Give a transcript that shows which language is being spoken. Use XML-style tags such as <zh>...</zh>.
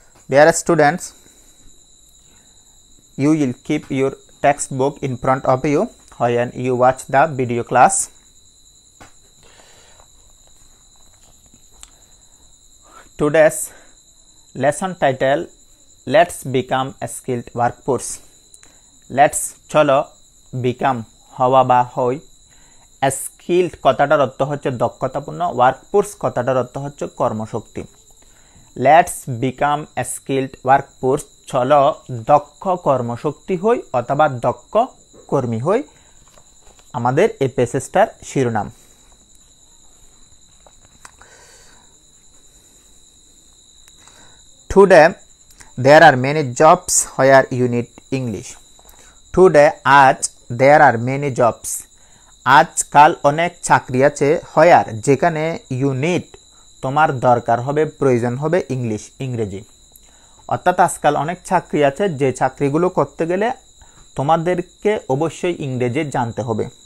<en>Dear students, you will keep your textbook in front of you when you watch the video class. Today's lesson title, Let's become a skilled workforce. Let's</en> <bn>চলো</bn> <en>become</en> <bn>হওয়া বা হই.</bn> <en>A skilled</en> <bn>কথাটার অর্থ হচ্ছে দক্ষতাপূর্ণ, workforce কথাটার অর্থ হচ্ছে কর্মশক্তি.</bn> <en>Let's become a skilled workforce.</en> <bn>চলো দক্ষ কর্মশক্তি হই অথবা দক্ষ কর্মী হই. আমাদের এই প্যাসেজটার শিরোনাম।</bn> <en>Today there are many jobs where you need English. Today</en> <bn>আজ</bn> <en>there are many jobs</en> <bn>আজকাল অনেক চাকরি আছে</bn> <en>where</en> <bn>যেখানে</bn> <en>you need</en> <bn>তোমার দরকার হবে প্রয়োজন হবে ইংরেজি। অর্থাৎ আজকাল অনেক চাকরি আছে যে চাকরিগুলো করতে গেলে তোমাদেরকে অবশ্যই ইংরেজি জানতে হবে।</bn>